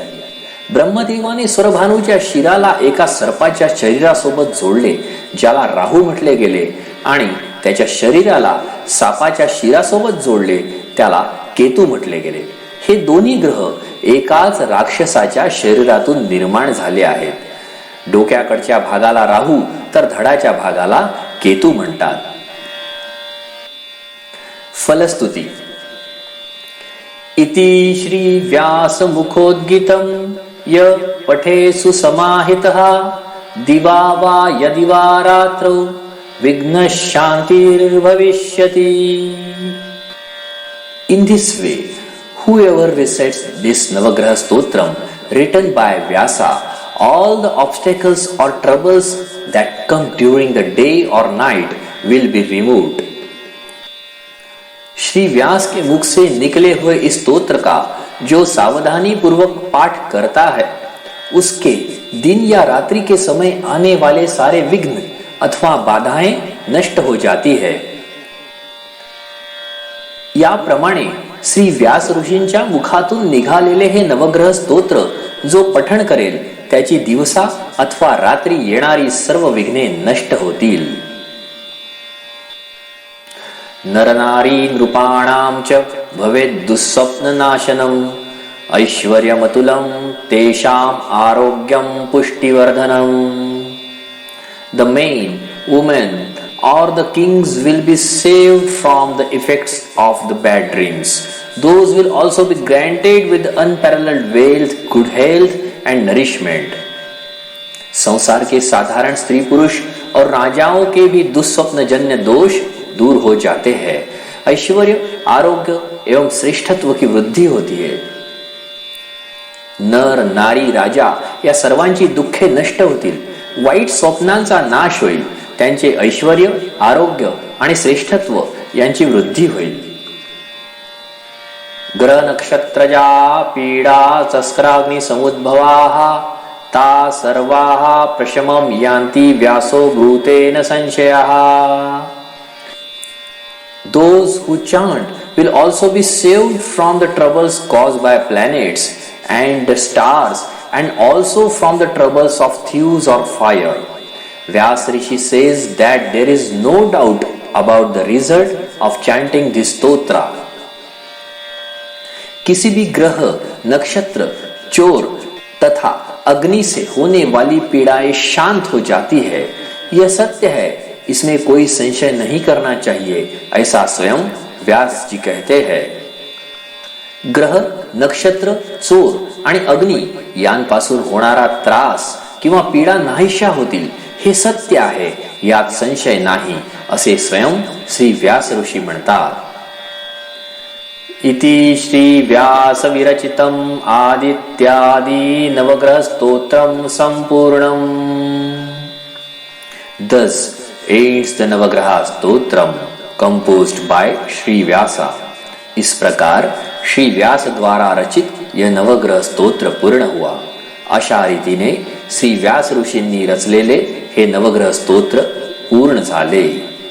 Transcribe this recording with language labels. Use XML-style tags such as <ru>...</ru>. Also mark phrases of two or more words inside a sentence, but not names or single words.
<mr>ब्रह्मदेवाने स्वरभानूच्या शिराला एका सर्पाच्या शरीरासोबत जोडले, ज्याला राहू म्हटले गेले, आणि त्याच्या शरीराला सापाच्या शिरासोबत जोडले, त्याला केतू म्हटले गेले. हे दोन्ही ग्रह एकाच राक्षसाच्या शरीरातून निर्माण झाले आहेत. डोक्याकडच्या भागाला राहू तर धडाच्या भागाला केतू म्हणतात. फलस्तुती.</mr> <sa>इति श्री व्यास मुखोद्गीतम् य पठेषु समाहितः दिवा वा यदि वा रात्रौ विघ्नः शान्तिर्भविष्यति.</sa> <en>In this way, whoever recites this Navagraha Stotram written by Vyasa, all the obstacles or troubles that come during the day or night will be removed.</en> <hi>श्री व्यास के मुख से निकले हुए इस स्तोत्र का जो सावधानी पूर्वक पाठ करता है, उसके दिन या रात्रि के समय आने वाले सारे विघ्न अथवा बाधाएं नष्ट हो जाती है.</hi> <mr>याप्रमाणे श्री व्यास ऋषींच्या मुखातून निघालेले हे नवग्रह स्तोत्र जो पठण करेल, त्याची दिवसा अथवा रात्री येणारी सर्व विघ्ने नष्ट होतील.</mr> <sa>नरनारी नृपाणां च भवेत् दुःस्वप्ननाशनम् ऐश्वर्यमतुलं तेषाम् आरोग्यं पुष्टिवर्धनम्.</sa> <en>The men, women or the kings will be saved from the effects of the bad dreams. Those will also be granted with unparalleled wealth, good health and nourishment.</en> <hi>संसार के साधारण स्त्री पुरुष और राजाओं के भी दुःस्वप्न जन्य दोष दूर हो जाते हैं. ऐश्वर्य, आरोग्य एवं श्रेष्ठत्व की वृद्धि होती है.</hi> <mr>नर, नारी, राजा या सर्वांची दुःखे नष्ट होतील. वाईट स्वप्नांचा नाश होईल, त्यांचे ऐश्वर्य, आरोग्य आणि श्रेष्ठत्व यांची वृद्धी होईल.</mr> <sa>ग्रह नक्षत्रजा पीडा चस्क्राग्नि समुद्भवाः ता सर्वाः प्रशमं यान्ति व्यासो ब्रूतेन संशयः.</sa> <en>Those who chant will also be saved from the troubles caused by planets and the stars, and also from the troubles of thieves or fire. Vyas Rishi says that there is no doubt about the result of chanting this stotra.</en> <hi>किसी भी ग्रह, नक्षत्र, चोर तथा अग्नि से होने वाली पीड़ाएं शांत हो जाती है, यह सत्य है, इसमें कोई संशय नहीं करना चाहिए, ऐसा स्वयं व्यास जी कहते हैं.</hi> <mr>ग्रह, नक्षत्र, चोर आणि अग्नी यांपासून होणारा त्रास किंवा पीडा नाहीशा होतील, हे सत्य आहे, यात संशय नाही, असे स्वयं श्री व्यास ऋषी म्हणतात.</mr> <sa>इति श्री व्यास विरचितम् आदित्यादि नवग्रह स्तोत्रम संपूर्णम.</sa> <en>Thus ends the Navagraha Stotram composed by Shri Vyasa.</en> <hi>इस प्रकार श्री व्यास द्वारा रचित यह नवग्रह स्तोत्र पूर्ण हुआ.</hi> <mr>अशा रीतीने श्री व्यास ऋषींनी रचलेले हे नवग्रह स्तोत्र पूर्ण झाले.</mr>